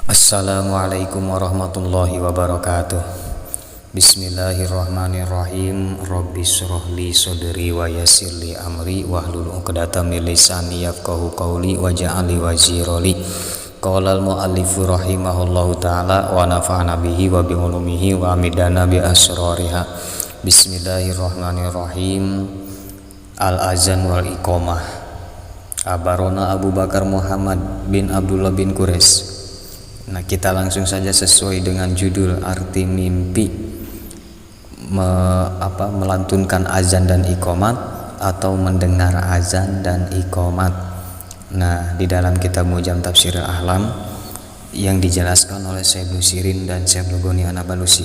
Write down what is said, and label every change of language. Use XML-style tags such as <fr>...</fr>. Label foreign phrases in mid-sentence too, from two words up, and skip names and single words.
<ar>السلام عليكم ورحمة الله وبركاته بسم الله الرحمن الرحيم. رب اشرح لي صدري ويسر لي أمري واحلل عقدة من لساني يفقهوا قولي واجعل لي وزيرا. قال المؤلف رحمه الله تعالى ونفعنا به وبعلومه وأمدنا بأسرارها. Bismillahirrahmanirrahim. الأذان والإقامة أخبرنا أبو بكر محمد بن عبد الله بن قريش.</ar> <id>Nah, kita langsung saja sesuai dengan judul arti mimpi melantunkan azan dan iqamat atau mendengar azan dan iqamat. Nah, di dalam kitab Mu'jam Tafsir Al-Ahlam yang dijelaskan oleh Syekh Ibnu Sirin dan Syekh Ghani An-Nablusi.</id>